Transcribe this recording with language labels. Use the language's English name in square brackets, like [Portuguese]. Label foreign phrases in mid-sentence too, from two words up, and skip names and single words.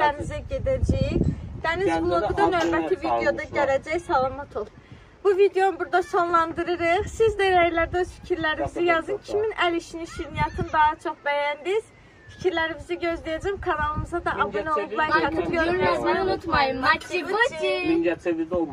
[Azerbaijani] dənizə gedəcəyik. Dəniz Gəncədə vlogu da altı növbəti ay videoda sağolmuşlar. gələcək. Salamat ol. Bu videonu burada sonlandırırıq. Siz də rəylərdə öz fikirlərinizi yazın. Kimin əl işini, şirniyyatını daha çox bəyəndiniz? Fikirlərinizi gözləyəcəm. Kanalımıza da abunə olub like atıb yorum yazmayı unutmayın. Maçı, maçı. Mingəçevirdə olmaz.